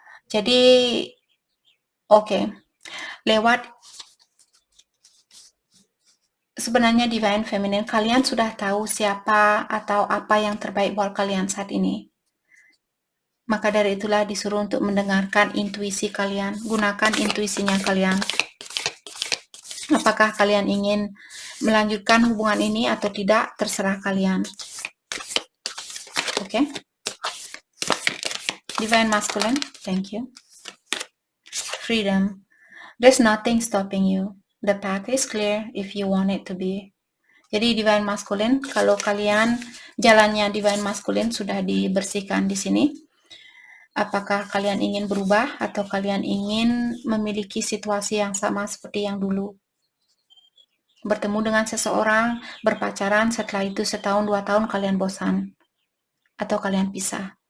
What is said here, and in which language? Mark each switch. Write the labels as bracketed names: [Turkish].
[Indonesian] Jadi, oke, lewat sebenarnya Divine Feminine, kalian sudah tahu siapa atau apa yang terbaik buat kalian saat ini. Maka dari itulah disuruh untuk mendengarkan intuisi kalian, gunakan intuisinya kalian. Apakah kalian ingin melanjutkan hubungan ini atau tidak, terserah kalian. Oke? [English] Divine Masculine, thank you. Freedom. There's nothing stopping you. The path is clear if you want it to be. [Indonesian] Jadi Divine Masculine, kalau kalian jalannya Divine Masculine sudah dibersihkan di sini, apakah kalian ingin berubah atau kalian ingin memiliki situasi yang sama seperti yang dulu? Bertemu dengan seseorang, berpacaran, setelah itu setahun, 2 tahun kalian bosan. Atau kalian pisah.